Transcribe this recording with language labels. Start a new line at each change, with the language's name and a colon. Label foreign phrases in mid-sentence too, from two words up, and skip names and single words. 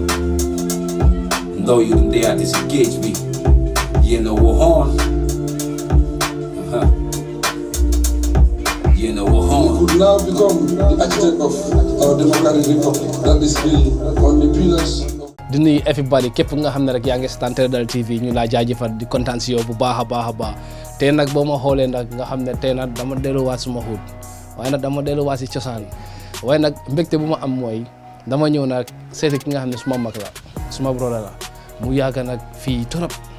English: Though you didn't dare disengage me, you know we're on. You know we're on. We could now become the architect of our democratic republic that is built on the pillars.
Wolof: di nuyu everybody képp nga xam ne rek yaa ngi seetaan Télédal TV ñu laa jaajëfal di kontaan si yow bu baax a baax tey nag boo ma xoolee nag nga xam ne tey nag dama delluwaat suma xuut waaye nag dama delluwaat si cosaan waaye nag mbégte bu ma am mooy dama ñëw nag seeti ki nga xam ne suma mag la suma brother la mu yàgg nag fii torop